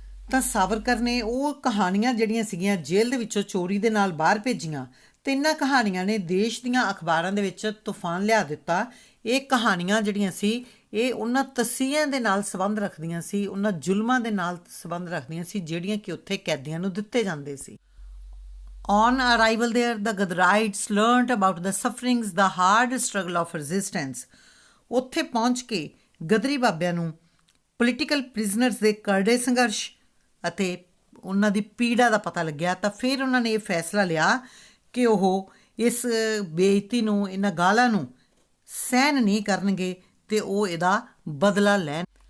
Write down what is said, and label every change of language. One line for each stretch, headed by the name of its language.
Punjabi: ਤਾਂ ਸਾਵਰਕਰ ਨੇ ਉਹ ਕਹਾਣੀਆਂ ਜਿਹੜੀਆਂ ਸੀਗੀਆਂ ਜੇਲ੍ਹ ਦੇ ਵਿੱਚੋਂ ਚੋਰੀ ਦੇ ਨਾਲ ਬਾਹਰ ਭੇਜੀਆਂ ਅਤੇ ਇਹਨਾਂ ਕਹਾਣੀਆਂ ਨੇ ਦੇਸ਼ ਦੀਆਂ ਅਖਬਾਰਾਂ ਦੇ ਵਿੱਚ ਤੂਫਾਨ ਲਿਆ ਦਿੱਤਾ। ਇਹ ਕਹਾਣੀਆਂ ਜਿਹੜੀਆਂ ਸੀ ਇਹ ਉਹਨਾਂ ਤਸੀਹਿਆਂ ਦੇ ਨਾਲ ਸੰਬੰਧ ਰੱਖਦੀਆਂ ਸੀ, ਉਹਨਾਂ ਜ਼ੁਲਮਾਂ ਦੇ ਨਾਲ ਸੰਬੰਧ ਰੱਖਦੀਆਂ ਸੀ ਜਿਹੜੀਆਂ ਕਿ ਉੱਥੇ ਕੈਦੀਆਂ ਨੂੰ ਦਿੱਤੇ ਜਾਂਦੇ ਸੀ।
English: On arrival there, the Gadarites learnt about the sufferings, the hard struggle of resistance.
Punjabi: ਉੱਥੇ ਪਹੁੰਚ ਕੇ ਗਦਰੀ ਬਾਬਿਆਂ ਨੂੰ ਪੋਲੀਟੀਕਲ ਪ੍ਰਿਜ਼ਨਰਸ ਦੇ ਕਰੜੇ ਸੰਘਰਸ਼ ਅਤੇ ਉਹਨਾਂ ਦੀ ਪੀੜਾ ਦਾ ਪਤਾ ਲੱਗਿਆ। ਤਾਂ ਫਿਰ ਉਹਨਾਂ ਨੇ ਇਹ ਫੈਸਲਾ ਲਿਆ ਕਿ ਉਹ ਇਸ ਬੇਇੱਜ਼ਤੀ ਨੂੰ, ਇਹਨਾਂ ਗਾਲਾਂ ਨੂੰ ਸਹਿਣ ਨਹੀਂ ਕਰਨਗੇ ਅਤੇ ਉਹ ਇਹਦਾ ਬਦਲਾ ਲੈਣ।